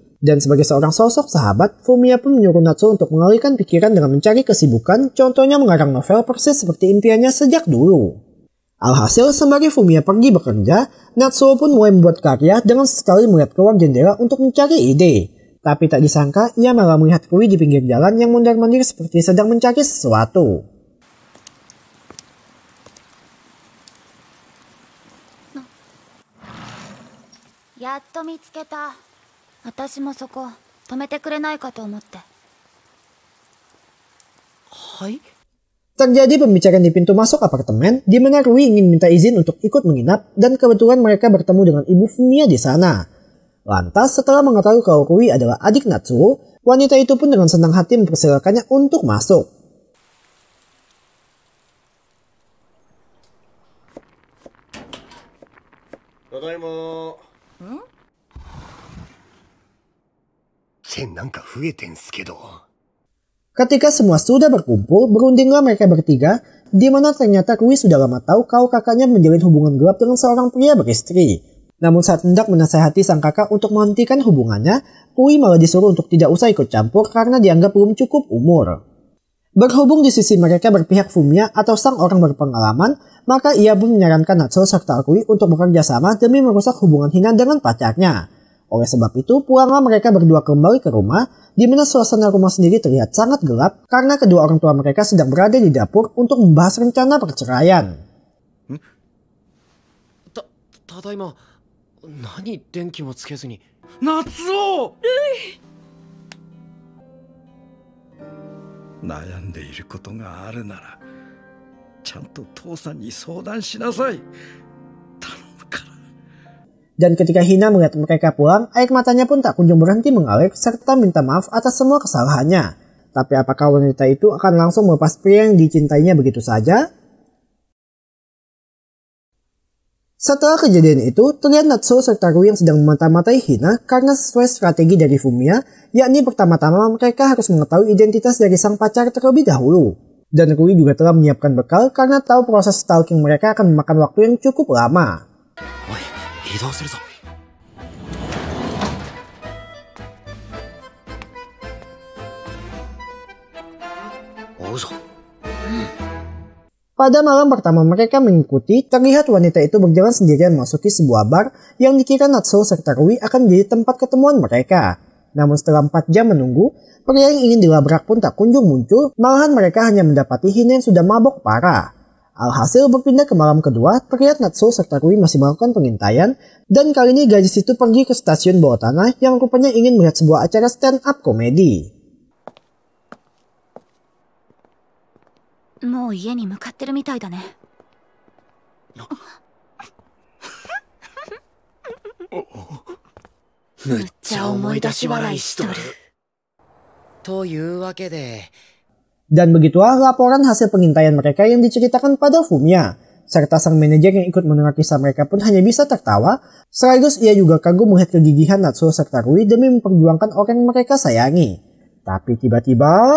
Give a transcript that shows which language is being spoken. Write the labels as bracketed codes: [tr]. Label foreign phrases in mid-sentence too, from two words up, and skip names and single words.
[id] Dan sebagai seorang sosok sahabat, Fumiya pun menyuruh Natsuo untuk mengalihkan pikiran dengan mencari kesibukan, contohnya mengarang novel persis seperti impiannya sejak dulu. Alhasil, sembari Fumiya pergi bekerja, Natsuo pun mulai membuat karya dengan sekali melihat keluar jendela untuk mencari ide. Tapi tak disangka, ia malah melihat Kui di pinggir jalan yang mondar-mandir seperti sedang mencari sesuatu. [ja] やっと見つけた. 私もそこ止めてくれないかと思って。はい? [id] Terjadi pembicaraan di pintu masuk apartemen, di mana Rui ingin minta izin untuk ikut menginap, dan kebetulan mereka bertemu dengan ibu Fumiya di sana. Lantas, setelah mengetahui kalau Rui adalah adik Natsuo, wanita itu pun dengan senang hati mempersilakannya untuk masuk. [ja] Tadaima. なんか増えてんすけど。 [id] Ketika semua sudah berkumpul, berundinglah mereka bertiga, di mana ternyata Rui sudah lama tahu kalau kakaknya menjalin hubungan gelap dengan seorang pria beristri. Namun saat hendak menasihati sang kakak untuk menghentikan hubungannya, Rui malah disuruh untuk tidak usah ikut campur karena dianggap belum cukup umur. Berhubung di sisi mereka berpihak Fumiya atau sang orang berpengalaman, maka ia pun menyarankan Natsuo serta Rui untuk bekerja sama demi merusak hubungan Hina dengan pacarnya. Oleh sebab itu, pulanglah mereka berdua kembali ke rumah, di mana suasana rumah sendiri terlihat sangat gelap karena kedua orang tua mereka sedang berada di dapur untuk membahas rencana perceraian. [ja] ただいま、何、電気もつけずに? Natsuo! 悩んでいることがあるなら、ちゃんと父さんに相談しなさい。 [id] Dan ketika Hina melihat mereka pulang, air matanya pun tak kunjung berhenti mengalir serta minta maaf atas semua kesalahannya. Tapi apakah wanita itu akan langsung melepas pria yang dicintainya begitu saja? Setelah kejadian itu, terlihat Natsuo serta Rui yang sedang memata-matai Hina karena sesuai strategi dari Fumiya, yakni pertama-tama mereka harus mengetahui identitas dari sang pacar terlebih dahulu. Dan Rui juga telah menyiapkan bekal karena tahu proses stalking mereka akan memakan waktu yang cukup lama. [ja] 移動するぞ。 [id] Pada malam pertama mereka mengikuti, terlihat wanita itu berjalan sendirian memasuki sebuah bar yang dikira Natsuo serta Rui akan menjadi tempat ketemuan mereka. Namun setelah 4 jam menunggu, pria yang ingin dilabrak pun tak kunjung muncul, malahan mereka hanya mendapati Hina yang sudah mabok parah. Alhasil berpindah ke malam kedua, terlihat Natsuo serta Rui masih melakukan pengintaian, dan kali ini gadis itu pergi ke stasiun bawah tanah yang rupanya ingin melihat sebuah acara stand-up komedi. [ja] もう家に向かってるみたいだね。むっちゃ思い出し笑いしとる。というわけで。 [id] Dan begitulah laporan hasil pengintaian mereka yang diceritakan pada Fumiya. Serta sang manajer yang ikut mendengar kisah mereka pun hanya bisa tertawa, sekaligus ia juga kagum melihat kegigihan Natsuo serta Rui demi memperjuangkan orang yang mereka sayangi. Tapi tiba-tiba...